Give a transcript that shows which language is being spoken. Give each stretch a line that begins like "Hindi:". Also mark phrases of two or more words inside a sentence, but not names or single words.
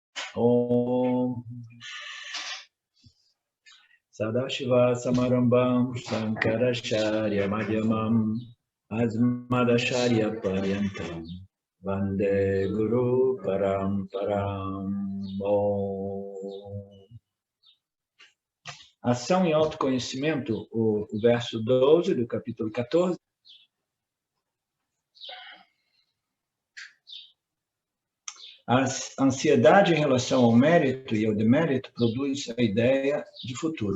Sanskrit: ॐ सदाशिव समारम्भं शङ्कराचार्य मध्यमम् अस्मदाचार्य पर्यन्तं वन्दे गुरु परम्परम्. Om.
Portuguese: Ação e autoconhecimento, o verso 12 do capítulo 14. A ansiedade em relação ao mérito e ao demérito produz a ideia de futuro.